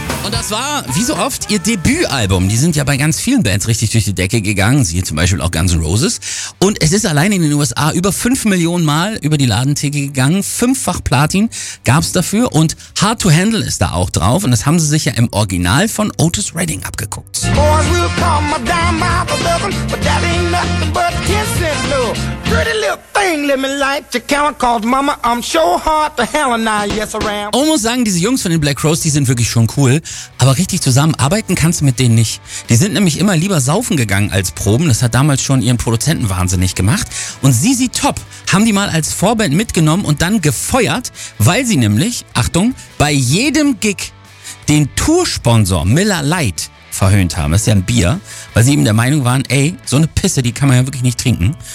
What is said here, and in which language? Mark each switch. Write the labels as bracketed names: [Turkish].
[German] Das war, wie so oft, ihr Debütalbum. Die sind ja bei ganz vielen Bands richtig durch die Decke gegangen. Siehe zum Beispiel auch Guns N' Roses. Und es ist allein in den USA über 5 Millionen Mal über die Ladentheke gegangen. Fünffach Platin gab's dafür. Und Hard to Handle ist da auch drauf. Und das haben sie sich ja im Original von Otis Redding abgeguckt. [English] Boys will come a dime by the dozen, but that ain't nothing but 10 cents, no. Pretty little thing, let me light your count, cause mama, I'm so hard to handle now, yes, I am. [German] Und muss sagen, diese Jungs von den Black Crowes, die sind wirklich schon cool. Aber richtig zusammenarbeiten kannst du mit denen nicht. Die sind nämlich immer lieber saufen gegangen als proben. Das hat damals schon ihren Produzenten wahnsinnig gemacht. Und ZZ Top haben die mal als Vorband mitgenommen und dann gefeuert, weil sie nämlich, Achtung, bei jedem Gig den Toursponsor Miller Lite verhöhnt haben. Das ist ja ein Bier, weil sie eben der Meinung waren, ey, so eine Pisse, die kann man ja wirklich nicht trinken.